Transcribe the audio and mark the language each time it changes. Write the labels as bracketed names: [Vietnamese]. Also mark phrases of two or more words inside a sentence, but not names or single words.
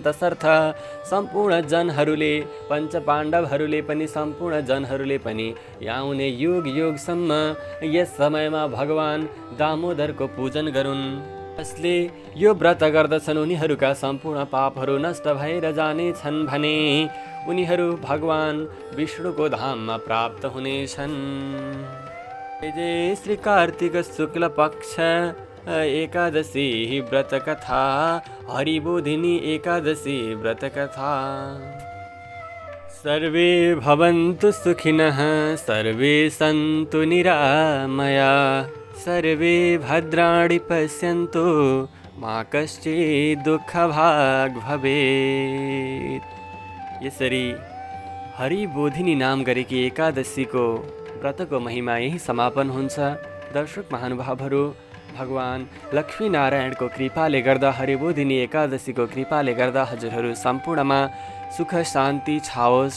[Nepali] तसर्थ सम्पूर्ण जनहरूले पञ्चपाण्डवहरूले पनि सम्पूर्ण जनहरूले पनि आउने युगसम्म यस समयमा भगवान दामोदरको पूजन गरून्। जसले यो व्रत गर्दछन् उनीहरूका सम्पूर्ण पापहरू नष्ट भएर जानेछन् भने उनीहरू भगवान विष्णुको धाममा प्राप्त हुनेछन्। जय श्री कार्तिक शुक्ल पक्ष एकादशी व्रत कथा, हरिबोधिनी एकादशी व्रत कथा। [Sanskrit] सर्वे भवन्तु सुखिनः सर्वे सन्तु निरामया सर्वे भद्राणि पश्यन्तु मा कश्चित् दुःखभाग् भवेत्। [Nepali] यसरी हरिबोधिनी नाम गरेकी एकादशीको व्रतको महिमा यही समापन हुन्छ। दर्शक महानुभावहरू, भगवान लक्ष्मीनारायणको कृपाले गर्दा, हरिबोधिनी एकादशीको कृपाले गर्दा हजुरहरू सम्पूर्णमा सुख शान्ति छाओस्।